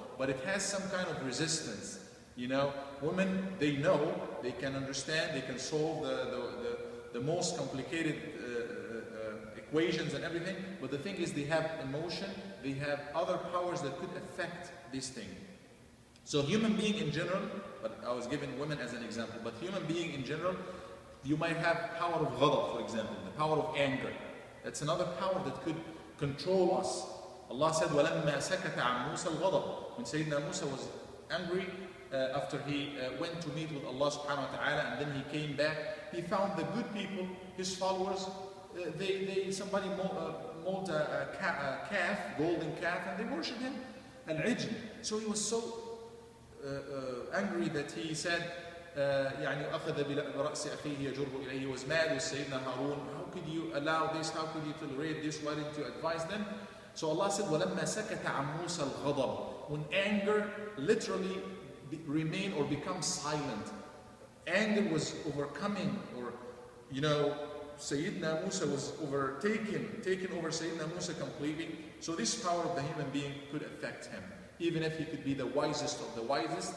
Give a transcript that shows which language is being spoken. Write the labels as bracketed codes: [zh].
[en] But it has some kind of resistance. You know, women, they know, they can understand, they can solve the most complicated equations and everything, but the thing is they have emotion, they have other powers that could affect this thing. So human being in general, but I was giving women as an example, but human being in general, you might have power of ghadab, for example, the power of anger. That's another power that could control us. [ar] Allah said, وَلَمَّا سَكَتَ عَنْ مُوسَى الْغَضَبِ. [en] When Sayyidina Musa was angry, after he went to meet with Allah subhanahu wa ta'ala, and then he came back, he found the good people, his followers, somebody molded a calf, golden calf, and they worshipped him, al-ijl. So he was so angry that he said, [ar] يعني أخذ برأس أخيه يجره إليه. [en] He was mad with Sayyidina Harun. How could you allow this? How could you tolerate this? Why didn't you advise them? [ar] So Allah said, وَلَمَّا سَكَتَ عَنْ مُوسَى الْغَضَبِ. [en] When anger literally remain or become silent, anger was overcoming, or you know, Sayyidina Musa was taken over Sayyidina Musa completely. So this power of the human being could affect him, even if he could be the wisest of the wisest.